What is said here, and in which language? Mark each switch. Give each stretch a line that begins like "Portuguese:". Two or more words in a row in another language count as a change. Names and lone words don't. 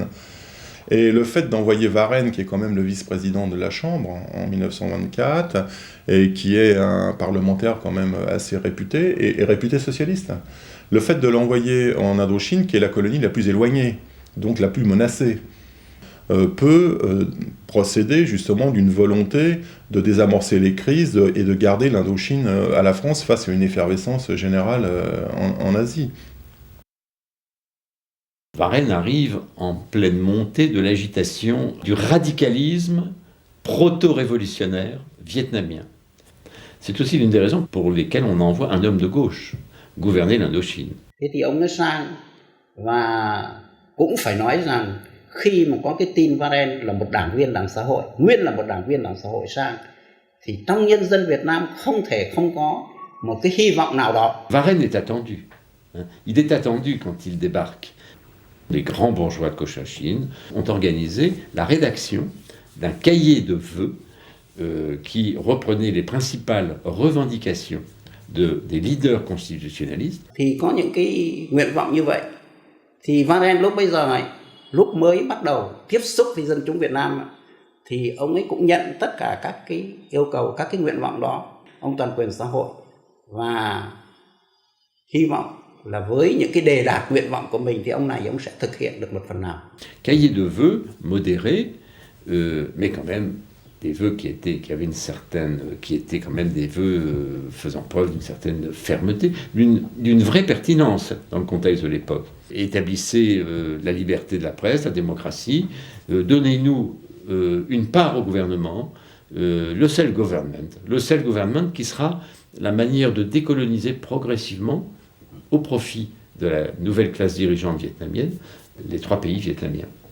French: Et le fait d'envoyer Varenne, qui est quand même le vice-président de la Chambre en 1924, et qui est un parlementaire quand même assez réputé, et réputé socialiste, le fait de l'envoyer en Indochine, qui est la colonie la plus éloignée, donc la plus menacée, peut procéder justement d'une volonté de désamorcer les crises et de garder l'Indochine à la France face à une effervescence générale en Asie. Varenne arrive en pleine montée de l'agitation du radicalisme proto-révolutionnaire vietnamien. C'est aussi l'une des raisons pour lesquelles on envoie un homme de gauche gouverner l'Indochine.
Vietnamese: Thế thì ông nó sang và cũng phải nói rằng khi mà có cái tin Varenne là một đảng viên Đảng Xã hội, nguyên là một đảng viên Đảng Xã hội sang, thì trong nhân dân Việt Nam không thể không có một cái hy vọng nào đó.
French: Varenne est attendu. Il est attendu quand il débarque. Les grands bourgeois de Cochinchine ont organisé la rédaction d'un cahier de vœux qui reprenait les principales revendications des leaders constitutionnalistes.
Vietnamese: Thì có những cái nguyện vọng như vậy. Thì Varenne lúc bây giờ này, lúc mới bắt đầu tiếp xúc với dân chúng Việt Nam thì ông ấy cũng nhận tất cả các cái yêu cầu, các cái nguyện vọng đó, ông toàn quyền xã hội, và hy vọng là với những cái đề đạt nguyện vọng của mình thì ông này ông sẽ thực hiện được một phần nào.
French: Cahier de vœux modéré, mais quand même des vœux qui étaient quand même des vœux faisant preuve d'une certaine fermeté, d'une vraie pertinence dans le contexte de l'époque. Établissez la liberté de la presse, la démocratie, donnez-nous une part au gouvernement, le self-government qui sera la manière de décoloniser progressivement au profit de la nouvelle classe dirigeante vietnamienne, les 3 pays vietnamiens.